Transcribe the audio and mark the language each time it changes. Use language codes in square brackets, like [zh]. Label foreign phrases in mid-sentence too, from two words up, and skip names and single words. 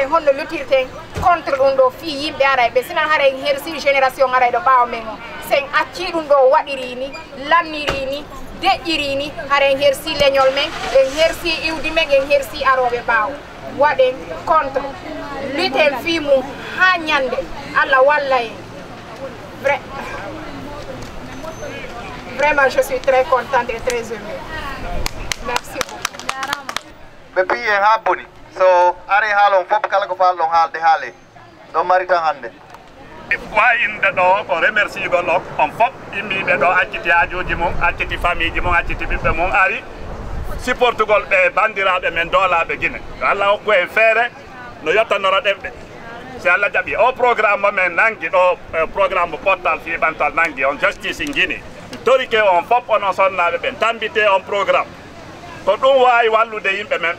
[ff] honno lutirten contre ɗum ɗo fi yimɓe aray ɓe sinan haray hersi génération aray ɗo ɓaawa men o sen acci ɗum ɗo waɗiri ni lanniri ni deƴƴiri ni haren hersi leñol men en hersi iwdi men en hersi aroɓe ɓaawo waɗen contre lutten fi mum ha ñande Allah walla en vraiment [fr] je suis très contente et très émue merci beaucoup [ff] ɓe pi en ha boni so ari haalon fof kala ko falɗon haalde haale ɗon mari tan hannde wayinde ɗo ko remerciegol on fof immiɓe ɗo acciti hajuji mum acciti famille ji mum acciti ɓiɓɓe mum ari supportugol ɓe bandiraɓe men doolaɓe Guinée Allah hokku en feere no yettanoro ɗefɓe si Allah jaɓi o programme momen nangi ɗo programme portal fiɓantal nangi on justice in Guinée torike on fof onon sonnaɓe ɓen tambite on programme ko ɗum wawi wallude yimɓe men